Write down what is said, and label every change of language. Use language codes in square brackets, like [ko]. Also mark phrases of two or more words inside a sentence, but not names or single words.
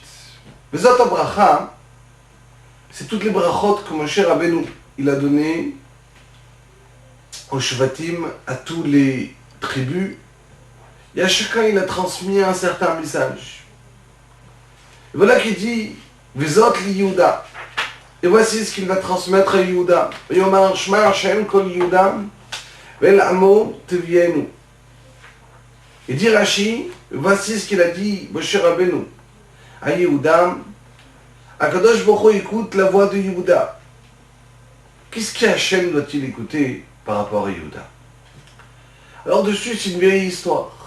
[fr] Vezot HaBracha, c'est toutes les brachot que Moshe Rabbeinu il a donné aux Shvatim, à tous les tribus, et à chacun il a transmis un certain message. Et voilà qu'il dit [he] וזאת ליהודה. [fr] Et voici ce qu'il va transmettre à Yehuda. [he] ויאמר שמע ה' קול יהודה ואל עמו תביאנו. [fr] Et dit Rashi, voici ce qu'il a dit Moshe Rabbeinu à Yehuda. [he] הקדוש ברוך הוא [fr] écoute la voix de Yehuda. Qu'est-ce qu'Hachem doit-il écouter par rapport à Yehuda? Alors dessus, c'est une vieille histoire.